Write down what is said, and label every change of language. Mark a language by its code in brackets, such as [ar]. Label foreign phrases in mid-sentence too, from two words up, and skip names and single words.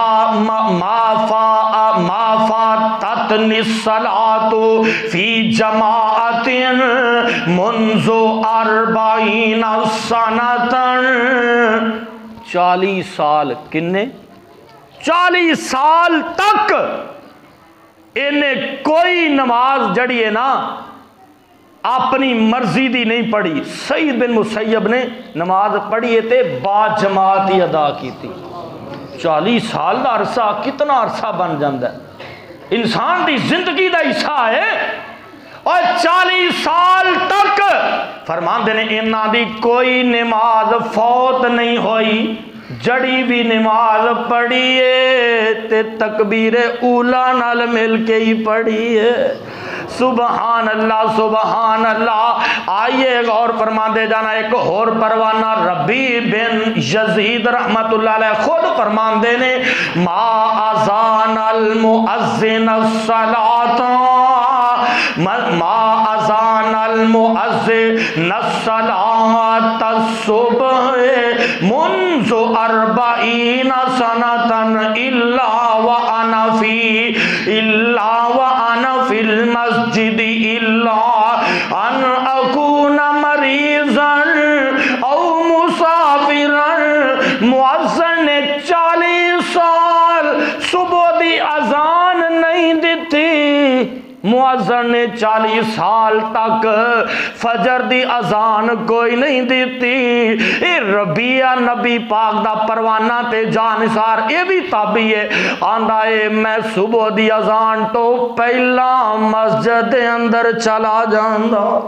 [ar] ما فاتتنی الصلاۃ فی جماعت منذ 40 سنۃ، [pa] 40 سال، کنے 40 سال تک انہیں کوئی نماز جڑی ہے نا اپنی مرضی دی نہیں پڑھی۔ سعید بن مسیب نے نماز پڑھی تے با جماعت ہی ادا کی تھی۔ 40 سال دا عرصہ کتنا عرصہ بن جاندہ ہے، انسان دی زندگی دا حصہ ہے، اور 40 سال تک فرماندے نے انہاں دی کوئی نماز فوت نہیں ہوئی۔ جڑی بھی نماز پڑھیے تے تکبیر اولا نال مل کے ہی پڑھیے۔ [ar] سبحان اللہ سبحان اللہ۔ [pa] آئیے غور فرما دے جانا، ایک اور پروانہ ربی بن [ar] یزید رحمت اللہ علیہ [pa] خود فرمان دے نے [ar] ما اذان المؤذن الصلاۃ، ما اذان المؤذن الصلاۃ الصبح منذ 40 سنۃ الا وانا فی المسجد الا ان اکون مریضا او مسافرا۔ [pa] مؤذن نے 40 سال صبح دی اذان نہیں دیتی، مؤذن نے 40 سال تک فجر دی اذان کوئی نہیں دیتی۔ اے ربیہ نبی پاک دا پروانہ تے جانثار، اے بھی تابعی ہے، آندا اے میں صبح دی اذان تو پہلا مسجد دے اندر چلا جاندا۔